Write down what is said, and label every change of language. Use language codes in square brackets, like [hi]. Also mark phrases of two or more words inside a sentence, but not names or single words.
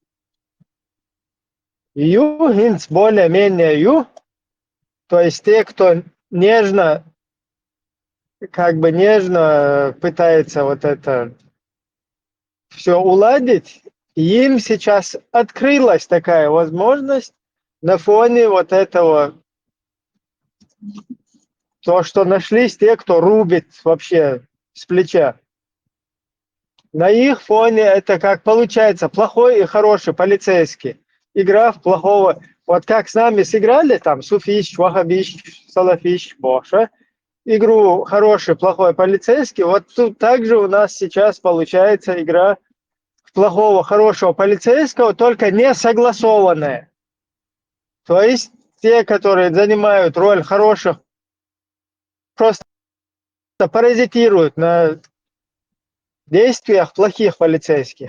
[ru] Хинц более-менее то есть те, кто нежно пытается вот это все уладить, им сейчас открылась такая возможность на фоне вот этого, то, что нашлись те, кто рубит вообще с плеча. На их фоне это как получается плохой и хороший полицейский. Игра в плохого. Вот как с нами сыграли там суфиш, вахабиш, салафиш, боша. Игру хороший, плохой полицейский. Вот тут также у нас сейчас получается игра в плохого, хорошего полицейского, только не согласованная. То есть те, которые занимают роль хороших, просто паразитируют на действиях плохих полицейских.